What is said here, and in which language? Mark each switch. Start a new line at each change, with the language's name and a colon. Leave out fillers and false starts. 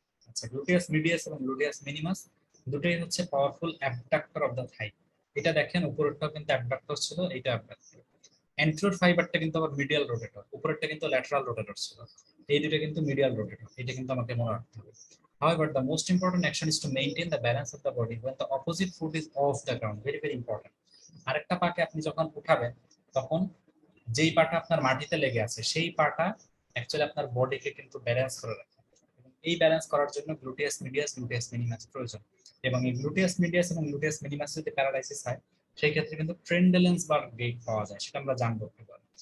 Bangla: আচ্ছা, gluteus medias এবং gluteus মিনিমাস দুটোই হচ্ছে
English: Powerful abductor of the thigh.
Bangla: এটা দেখেন উপরেরটাও কিন্তু অ্যাবডাক্টর ছিল, এইটা অ্যাবডাক্টর। অ্যান্টেরিয়র ফাইবারটা কিন্তু আবার মিডিয়াল রোটেটর, উপরেরটা কিন্তু ল্যাটারাল রোটেটর ছিল, এই দুটো কিন্তু মিডিয়াল রোটেটর, এটা কিন্তু আমাকে মনে রাখতে হবে।
English: However, the most important action is to maintain the balance of the body when the opposite foot is off the ground. Very, very important.
Bangla: আরেকটা পাকে আপনি যখন উঠাবেন, তখন যেই পাটা আপনার মাটিতে লেগে আছে সেই পাটা অ্যাকচুয়ালি আপনার বডিকে কিন্তু ব্যালেন্স করে রাখে, এবং এই ব্যালেন্স করার জন্য গ্লুটিয়াস মিডিয়াস, গ্লুটিয়াস মিনিমাস প্রয়োজন। এবং এই গ্লুটিয়াস মিডিয়াস এবং গ্লুটিয়াস মিনিমাস যদি প্যারালাইসিস হয়, সেই ক্ষেত্রে কিন্তু ট্রেন্ডেলেন্স বা গেট পাওয়া যায়, সেটা আমরা জানবো এবার।